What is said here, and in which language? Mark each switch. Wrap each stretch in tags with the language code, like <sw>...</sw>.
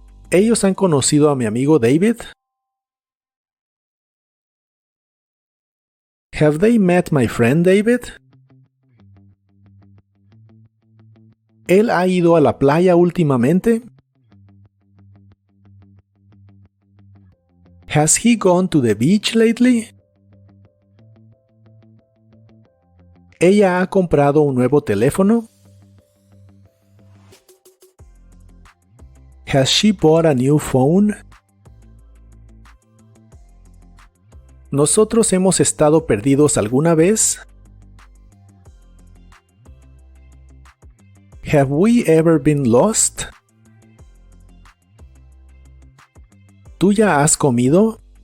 <es>¿Ellos han conocido a mi amigo David?</es> <en>Have they met my friend David?</en> <es>¿Él ha ido a la playa últimamente?</es> <en>Has he gone to the beach lately?</en> <es>¿Ella ha comprado un nuevo teléfono?</es> <en>Has she bought a new phone?</en> <es>¿Nosotros hemos estado perdidos alguna vez?</es> <en>Have we ever been lost?</en> <es>¿Tú ya has comido?</es>